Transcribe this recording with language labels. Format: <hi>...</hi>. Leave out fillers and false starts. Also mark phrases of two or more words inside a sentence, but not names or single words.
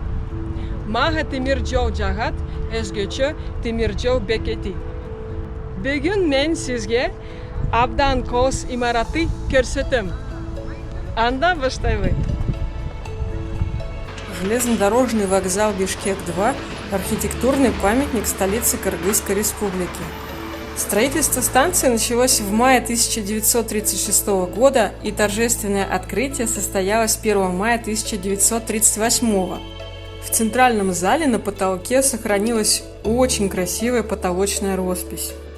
<ky>Мага темир жол жагат, өзгөчө темир жол бекети. Бүгүн мен сизге абдан кос имараты көрсөтөм. Анда баштайлы.</ky> <ru>Железнодорожный вокзал Бишкек-2 – архитектурный памятник столицы Кыргызской республики. Строительство станции началось в мае 1936 года, и торжественное открытие состоялось 1 мая 1938 года. В центральном зале на потолке сохранилась очень красивая потолочная роспись.</ru>